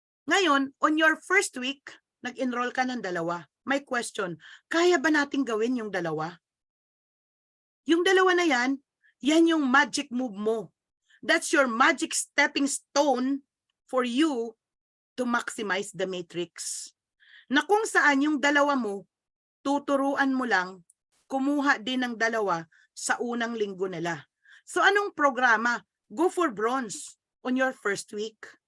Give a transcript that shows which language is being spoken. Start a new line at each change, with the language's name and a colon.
Filipino: Ngayon,
English: on your first week,
Filipino: nag-enroll ka ng 2. May question, kaya ba nating gawin yung 2? Yung 2 na yan yung magic move mo.
English: That's your magic stepping stone for you to maximize the matrix.
Filipino: Na kung saan yung 2 mo, tuturuan mo lang, kumuha din ng 2 sa unang linggo nila. So anong programa?
English: Go for bronze on your first week.